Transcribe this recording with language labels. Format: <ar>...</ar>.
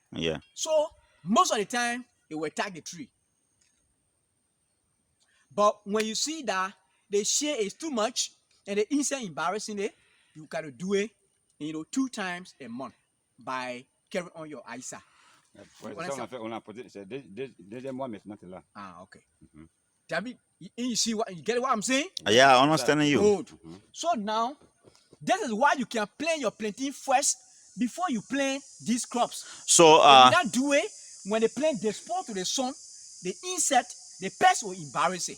<en>Yeah. So most of the time they will attack the tree. But when you see that the shade is too much and the insect embarrassing it, you gotta do it, 2 times a month by carrying on your ISA.</en> <fr>Ouais, ça, on a posé, c'est deuxième mois maintenant, c'est là.</fr> <en>Ah, okay. David, you see you get what I'm saying? Yeah, I'm understanding you. Good. So now, this is why you can plant your planting first before you plant these crops. So If you not do it, when the plant they expose to the sun, the insect, the pest will embarrass it.</en>